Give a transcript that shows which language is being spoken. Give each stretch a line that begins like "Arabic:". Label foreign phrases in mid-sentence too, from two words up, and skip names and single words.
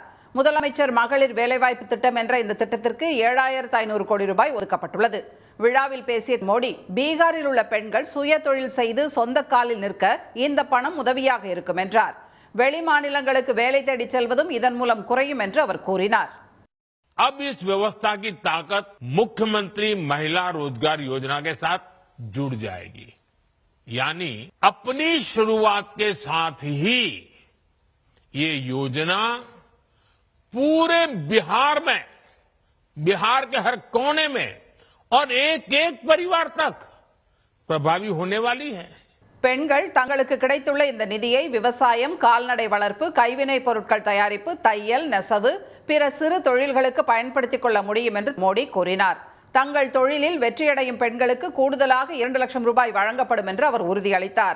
Tamil: முதலமைச்சர் மகளிர் வேலைவாய்ப்பு திட்டம் என்ற இந்த திட்டத்திற்கு 7,500 கோடி ரூபாய் ஒதுக்கப்பட்டுள்ளது. விழாவில் பேசிய மோடி, பீகாரில் உள்ள பெண்கள் சுய தொழில் செய்து சொந்த காலில் நிற்க இந்த பணம் உதவியாக இருக்கும் என்றார். வெளி மாநிலங்களுக்கு வேலை தேடி செல்வதும் இதன் மூலம் குறையும் என்று அவர் கூறினார்.
Hindi: अब इस व्यवस्था की ताकत मुख्यमंत्री महिला रोजगार योजना के साथ जुड़ जाएगी, यानी अपनी शुरुआत के साथ ही ये योजना पूरे बिहार में, बिहार के हर कोने में और एक एक परिवार तक प्रभावी होने वाली है.
Tamil: பெண்கள் தங்களுக்கு கிடைத்துள்ள இந்த நிதியை விவசாயம், கால்நடை வளர்ப்பு, கைவினைப் பொருட்கள் தயாரிப்பு, தையல், நெசவு, பிற சிறு தொழில்களுக்கு பயன்படுத்திக் கொள்ள முடியும் என்று மோடி கூறினார். தங்கள் தொழிலில் வெற்றியடையும் பெண்களுக்கு கூடுதலாக 2 லட்சம் ரூபாய் வழங்கப்படும் என்று அவர் உறுதியளித்தார்.